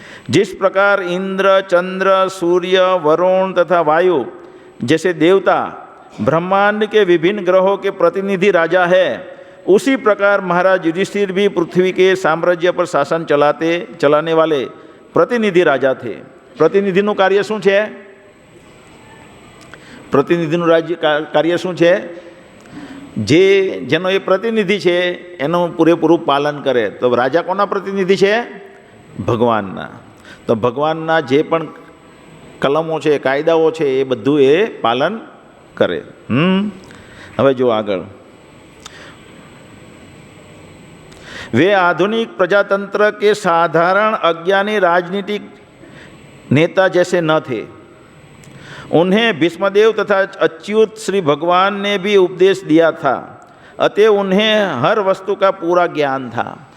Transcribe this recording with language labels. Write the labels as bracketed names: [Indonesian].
[Hindi] जिस प्रकार इंद्र, चंद्र, सूर्य, वरुण तथा वायु जैसे देवता ब्रह्मांड के विभिन्न ग्रहों के प्रतिनिधि राजा है, उसी प्रकार महाराज युधिष्ठिर भी पृथ्वी के साम्राज्य पर शासन चलाने वाले प्रतिनिधि राजा थे। [Gujarati] प्रतिनिधिનું કાર્ય શું છે? પ્રતિનિધિનું કાર્ય શું છે? જેનો એ પ્રતિનિધિ છે એનું પૂરેપૂરું પાલન કરે। તો રાજા કોના પ્રતિનિધિ છે? ભગવાનના। તો ભગવાનના જે પણ કલમો છે, કાયદાઓ છે, એ બધું એ પાલન કરે। હવે જો આગળ, [Hindi] वे आधुनिक प्रजातंत्र के साधारण अज्ञानी राजनीतिक नेता जैसे न थे। उन्हें भीष्मदेव तथा अच्युत श्री भगवान ने भी उपदेश दिया था, अतः उन्हें हर वस्तु का पूरा ज्ञान था।